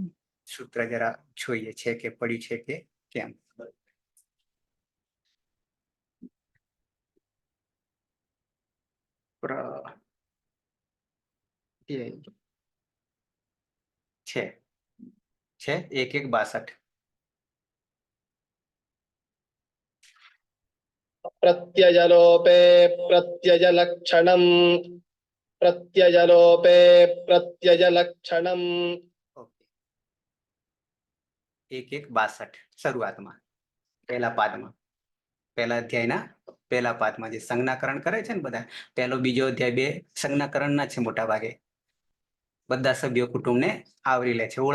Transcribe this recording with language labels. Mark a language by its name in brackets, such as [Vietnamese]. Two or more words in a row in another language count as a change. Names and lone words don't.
[Gujarati] સૂત્ર જરા જોઈએ છે કે પડ્યું છે કે કેમ. છે 1:1:62. [Sanskrit] प्रत्ययलोपे प्रत्ययलक्षणम् प्रत्ययलोपे प्रत्ययलक्षणम्. [Gujarati] ઓકે, 1:1:62 શરૂઆતમાં પહેલા પાદમાં, પહેલા અધ્યાયના પહેલા પાદમાં જે સંજ્ઞાકરણ કરે છે ને બધા, પહેલો બીજો અધ્યાય બે સંજ્ઞાકરણના છે મોટા ભાગે. બધા સભ્યો કુટુંબને આવરી લે છે.